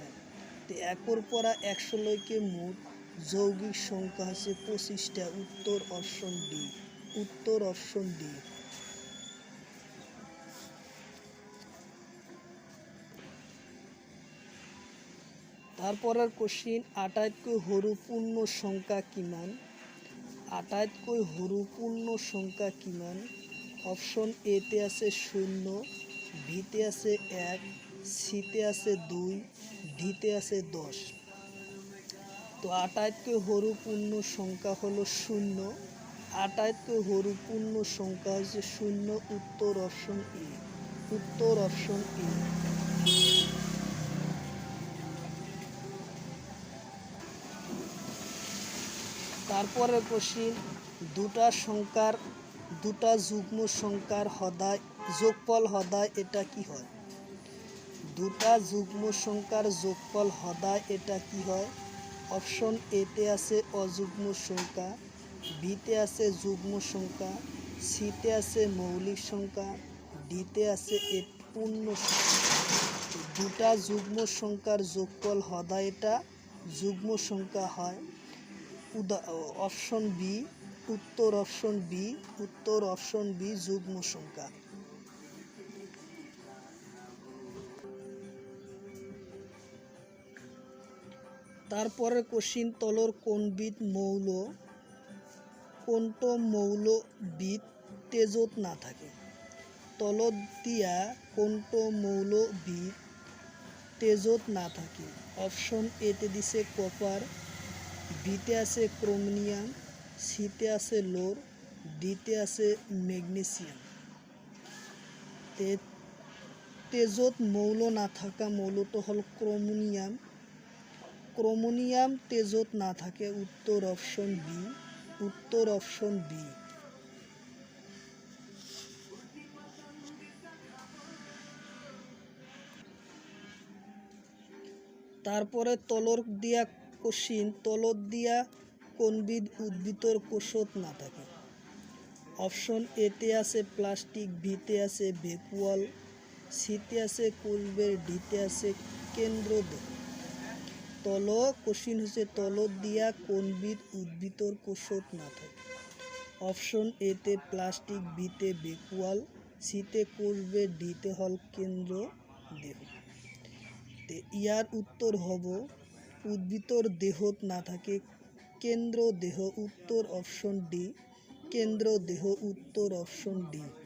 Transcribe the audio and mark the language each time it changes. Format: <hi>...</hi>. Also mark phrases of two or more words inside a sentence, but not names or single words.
<as>একর পরা 100 লইকে মোট যৌগিক সংখ্যা হচ্ছে 25টা। উত্তর অপশন ডি। উত্তর অপশন ডি। তারপরের কোশ্চিন, আটাইতকৈ সৰু পূর্ণ সংখ্যা কিমান? আটাইতকৈ সৰু পূর্ণ সংখ্যা কিমান? অপশন এতে আছে 0, বিতে আছে 1, সিতে আছে 2, ডিতে আছে 10। তো আটাইতকৈ সৰু পূর্ণ সংখ্যা হলো 0। আটাইতকৈ সৰু পূর্ণ সংখ্যা হচ্ছে 0। উত্তর অপশন এ। উত্তর অপশন এ। তারপরে কোশ্চিন, দুটা যুগ্ম সংখ্যার যোগফল সদায় এটা কি হয়? দুটা যুগ্ম সংখ্যার যোগফল সদায় এটা কি হয়? অপশন এতে আছে অযুগ্ম সংখ্যা, বিতে আছে যুগ্ম সংখ্যা, সিতে আছে মৌলিক সংখ্যা, ডিতে আছে পূর্ণ সংখ্যা। দুটা যুগ্ম সংখ্যার যোগফল সদায় এটা যুগ্ম সংখ্যা হয়। অপশন বি। উত্তর অপশন বি। উত্তর অপশন বি, যুগ্ম সংখ্যা। তারপরে কোশ্চিন, তলর কোনটো মৌলবিদ তেজত না থাকে? তলত দিয়া কোনটো মৌলবিদ তেজত না থাকে? অপশন এতে দিছে কপার, বিতে আছে ক্রোমিয়াম, সিতে আছে লোর, ডিতে আছে ম্যাগনেসিয়াম। তেজত মৌল না থাকা মৌলটো হল ক্রোমিয়াম। ক্রোমিয়াম তেজত না থাকে। উত্তর অপশন বি। উত্তর অপশন বি। তারপরে তলর দিয়া কোশ্চিন, তলত দিয়া কোনবিধ উদ্ভিদর কোষত না থাকে? অপশন এতে আছে প্লাস্টিক, বিতে আছে ভ্যাকুয়াল, সিতে আছে কোষবের, ডিতে আছে কেন্দ্রদেহ। কোশ্চিন হচ্ছে তলত দিয়া কোনবিধ উদ্ভিদর কোষত না থাকে? অপশন এতে প্লাস্টিক, বিতে ভ্যাকুয়াল, সিতে কোষবের, ডিতে হল কেন্দ্র দেহ। ইয়ার উত্তর হব উদ্ভিদর দেহত না থাকে কেন্দ্র দেহ। উত্তর অপশন ডি, কেন্দ্র দেহ। উত্তর অপশন ডি।</as>